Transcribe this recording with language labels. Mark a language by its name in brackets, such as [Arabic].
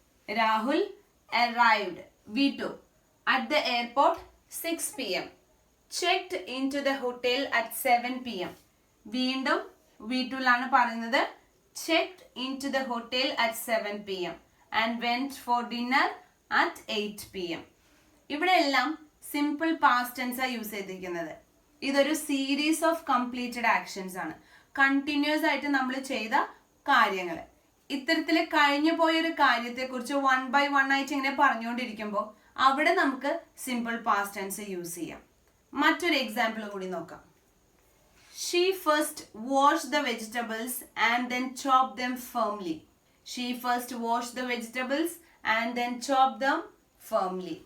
[English] Rahul arrived, V2, at the airport 6 p.m. checked into the hotel at 7 p.m. [Malayalam] വീണ്ടും V2 ലാണ് പറയുന്നത്. [English] checked into the hotel at 7 p.m. and went for dinner at 8 p.m. [Malayalam] ഇവിടെ എല്ലാം simple past tense ആ use ചെയ്തിരിക്കുന്നത്. ഇതൊരു series of completed actions ആണ്. Continuous ആയിട്ട് നമ്മൾ ചെയ്ത കാര്യങ്ങൾ. ഇത്തരത്തിൽ കഴിഞ്ഞു പോയൊരു കാര്യത്തെ കുറിച്ച് 1 by 1 ആയിട്ട് ഇങ്ങനെ പറഞ്ഞുകൊണ്ടിരിക്കുമ്പോൾ അവിടെ നമുക്ക് സിമ്പിൾ പാസ്റ്റ് ടെൻസ് യൂസ് ചെയ്യാം. മറ്റൊരു എക്സാമ്പിൾ കൂടി നോക്കാം. [English] She first washed the vegetables and then chopped them firmly. She first washed the vegetables and then chopped them firmly.